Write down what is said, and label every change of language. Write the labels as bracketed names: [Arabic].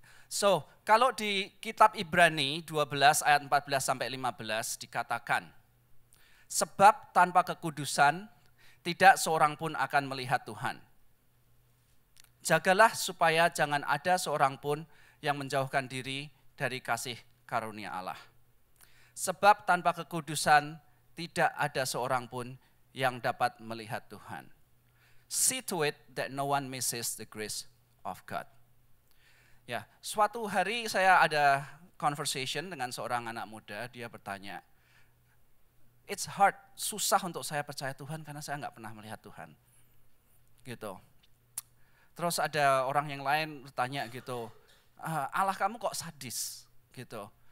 [Indonesian] So, kalau di kitab Ibrani 12 ayat 14 sampai 15 dikatakan, sebab tanpa kekudusan tidak seorang pun akan melihat Tuhan. Jagalah supaya jangan ada seorang pun yang menjauhkan diri dari kasih karunia Allah. Sebab tanpa kekudusan tidak ada seorang pun yang dapat melihat Tuhan. [English] See to it that no one misses the grace of God. [Indonesian] Ya, suatu hari saya ada conversation dengan seorang anak muda, dia bertanya, [English] it's hard, [Indonesian] susah untuk saya percaya Tuhan karena saya nggak pernah melihat Tuhan. Gitu. Terus ada orang yang lain bertanya gitu, Allah kamu kok sadis? Gitu.